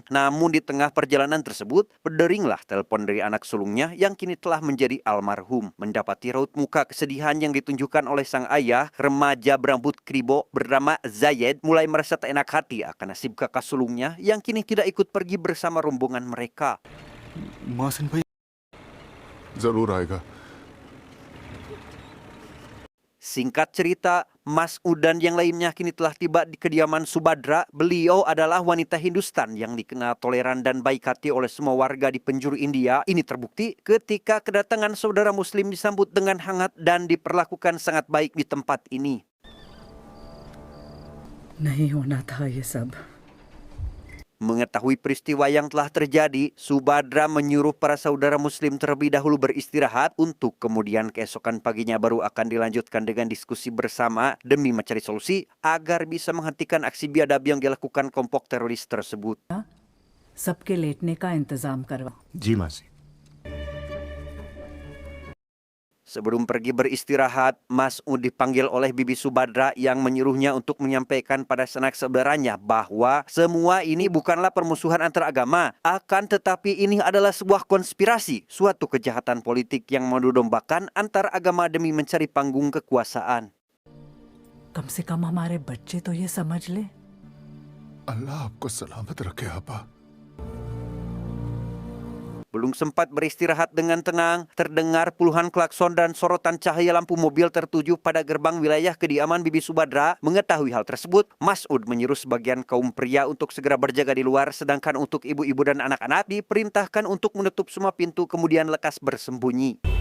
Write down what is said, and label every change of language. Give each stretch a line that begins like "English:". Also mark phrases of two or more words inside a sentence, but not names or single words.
Indonesian: Namun di tengah perjalanan tersebut, berderinglah telepon dari anak sulungnya yang kini telah menjadi almarhum. Mendapati raut muka kesedihan yang ditunjukkan oleh sang ayah, remaja berambut kribo bernama Zayed mulai merasa tak enak hati akan nasib kakak sulungnya yang kini tidak ikut pergi bersama rombongan mereka.
Hindi: Masin bhai जरूर आएगा.
Indonesian: Singkat cerita, Mas'ud dan yang lainnya kini telah tiba di kediaman Subhadra. Beliau adalah wanita Hindustan yang dikenal toleran dan baik hati oleh semua warga di penjuru India. Ini terbukti ketika kedatangan saudara muslim disambut dengan hangat dan diperlakukan sangat baik di tempat ini.
Hindi: नहीं होना था ये सब.
Indonesian: Mengetahui peristiwa yang telah terjadi, Subhadra menyuruh para saudara muslim terlebih dahulu beristirahat untuk kemudian keesokan paginya baru akan dilanjutkan dengan diskusi bersama demi mencari solusi agar bisa menghentikan aksi biadab yang dilakukan kelompok teroris tersebut.
Hindi: सबके लेटने का इंतजाम करवा. जी मासी.
Indonesian: Sebelum pergi beristirahat, Mas'ud dipanggil oleh Bibi Subhadra yang menyuruhnya untuk menyampaikan pada sanak saudaranya bahwa semua ini bukanlah permusuhan antar agama, akan tetapi ini adalah sebuah konspirasi, suatu kejahatan politik yang mendombakan antar agama demi mencari panggung kekuasaan.
Hindi: कम से कम हमारे बच्चे तो ये समझ ले. अल्लाह आपको सलामत रखे आपा.
Indonesian: Belum sempat beristirahat dengan tenang, terdengar puluhan klakson dan sorotan cahaya lampu mobil tertuju pada gerbang wilayah kediaman Bibi Subhadra. Mengetahui hal tersebut, Mas'ud menyuruh sebagian kaum pria untuk segera berjaga di luar, sedangkan untuk ibu-ibu dan anak-anak diperintahkan untuk menutup semua pintu kemudian lekas bersembunyi.